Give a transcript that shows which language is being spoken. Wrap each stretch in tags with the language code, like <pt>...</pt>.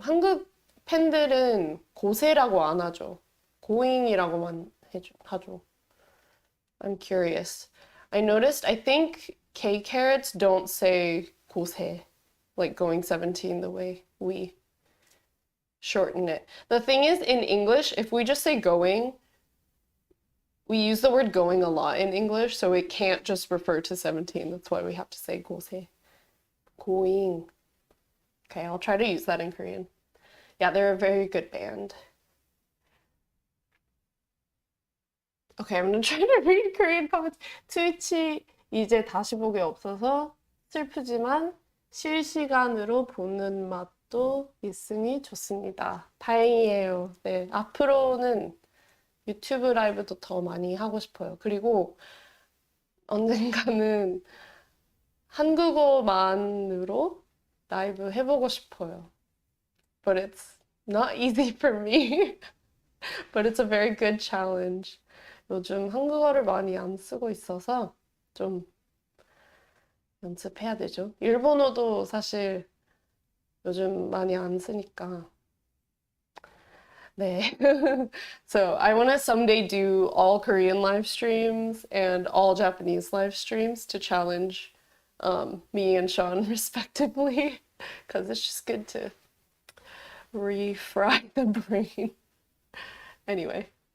<ko>한국 팬들은 고세라고 안 하죠. 고잉이라고만 하죠.</ko> <en>I'm curious. I noticed, I think K-carrots don't say 고세, like going 17 the way we shorten it. The thing is, in English, if we just say going, we use the word going a lot in English, so it can't just refer to 17. That's why we have to say 고세. going. Okay, I'll try to use that in Korean. Yeah, they're a very good band. Okay, I'm gonna try to read Korean comments.</en> <ko>트위치 이제 다시 보기 없어서 슬프지만 실시간으로 보는 맛도 있으니 좋습니다. 다행이에요. 네, 앞으로는 유튜브 라이브도 더 많이 하고 싶어요. 그리고 언젠가는 한국어만으로 라이브 해보고 싶어요.</ko> <en>But it's not easy for me. But it's a very good challenge.</en> <ko>요즘 한국어를 많이 안 쓰고 있어서 좀 연습해야 되죠. 일본어도 사실 요즘 많이 안 쓰니까. 네.</ko> <en>So I want to someday do all Korean live streams and all Japanese live streams to challenge me and Sean respectively, because it's just good to refry the brain. Anyway.</en>